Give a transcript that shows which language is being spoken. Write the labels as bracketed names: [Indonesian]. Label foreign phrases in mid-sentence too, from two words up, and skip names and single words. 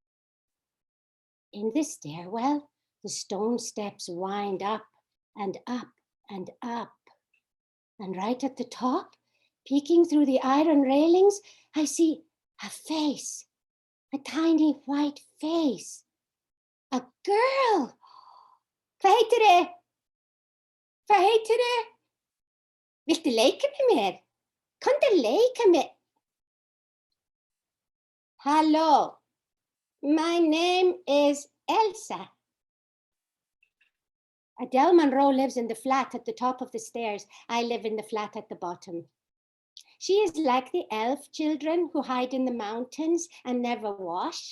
[English] In the stairwell, the stone steps wind up and up and up. And right at the top, peeking through the iron railings, I see a face, a tiny white face. A girl. [Icelandic] Hvað heitir þið? Viltu leika með mér? Komdu að leika með. [English] Hello, my name is Elsa. Adele Monroe lives in the flat at the top of the stairs. I live in the flat at the bottom. She is like the elf children who hide in the mountains and never wash.